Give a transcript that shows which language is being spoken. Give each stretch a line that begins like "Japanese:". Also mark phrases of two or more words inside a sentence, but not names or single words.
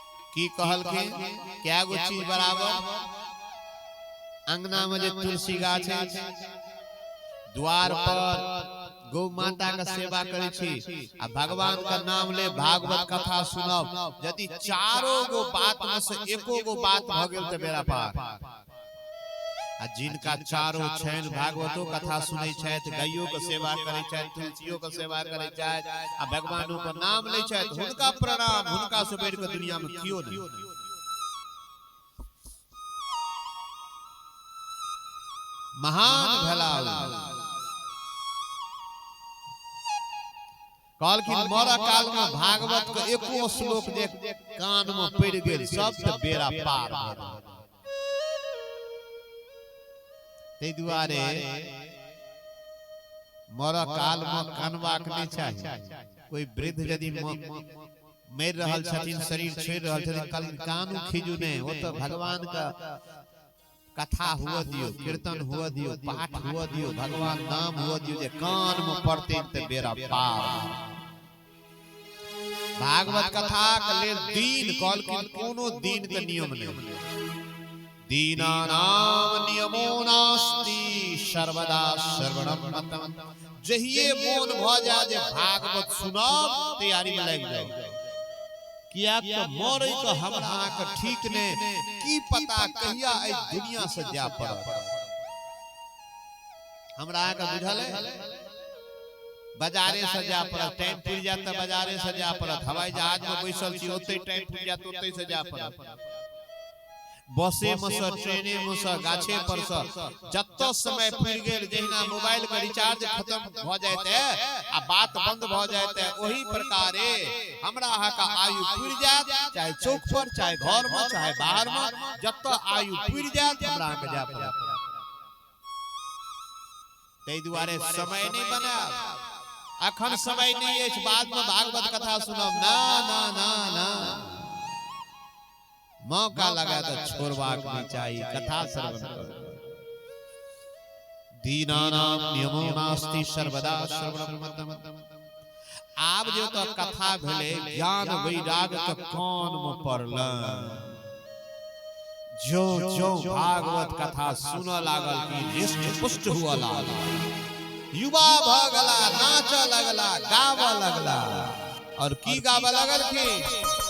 Maithili: की कहलखिन क्या गो चीज बराबर अंगना में जे तुलसी गाछ है द्वार पर गौ माता का सेवा करे छी आ भगवान का नाम ले भागवत कथा सुनब यदि चारों गो बात में से एको गो बात भ गेल त बेरा पार आ जिनका चारों छैन भागवतो कथा सुनै छैथ गाइयो के सेवा करै छैथ तुलसियो के सेवा करै छैथ आ भगवानो के नाम लै छैथ हुनका प्रणाम हुनका से बढ़ि के दुनिया में कियो नहीं महान भलाउ कहलखिन मरा काल में भागवत के एको श्लोक जे कान में पड़ गेल सब त बेरा पार भ गेल तै दुआरे मरा काल में कानबाक नहीं चाहिए कोई वृद्ध यदि मर रहल छथिन शरीर छोड़ रहल छथिन कानू खीजू नहीं वो तो भगवान का कथा हुआ दियो कीर्तन हुआ दियो पाठ हुआ दियो भगवान नाम हुआ दियो जे कान में पड़ते त बेरा पार भागवत कथा के लेल दीन कहलखिन कोनो दीन के नियम नहीं
Sanskrit: दीनानाम नियमो नास्ति सर्वदा श्रवणम मतम
Maithili: जहिए मोन भ जाए जे भागवत सुनब तैयारी में लग जाओ किया तो मरै के हमरा के ठीक ने की पता कहिया ए दुनिया से जा पड़त हमरा के बुझल है बाजारे से जा पड़त टाइम पुर जात त बाजारे से जा पड़त हवाई जहाज में बैसल छी ओते टाइम पुर जात ओते से जा पड़त बसे में से ट्रेने में से गाछे पर से जत्तो समय पुर गेल जहिना मोबाइल के रिचार्ज खत्म भ जायते आ बात बंद भ जायते ओही प्रकारे हमरा अहा का आयु पुर जात चाहे चौक पर चाहे घर में चाहे बाहर में जत्तो आयु पुर जात हमरा के जा पड़त तै दुआरे समय नहीं बनाब अखन समय नहीं अछि बाद में भागवत कथा सुनब ना ना ना ना मौका लगा तो छोड़बाक नहीं चाहिए कथा श्रवण करो
Sanskrit: दीनानाम नियमो नास्ति सर्वदा श्रवणम मतम
Maithili: आब जो तो कथा भेले ज्ञान वैराग के कान में पड़ल जो जो भागवत कथा सुन लागल कि हृष्ट पुष्ट हुआ लागल युवा भ गला नाच लगला गाव लगला और की गाव लगल की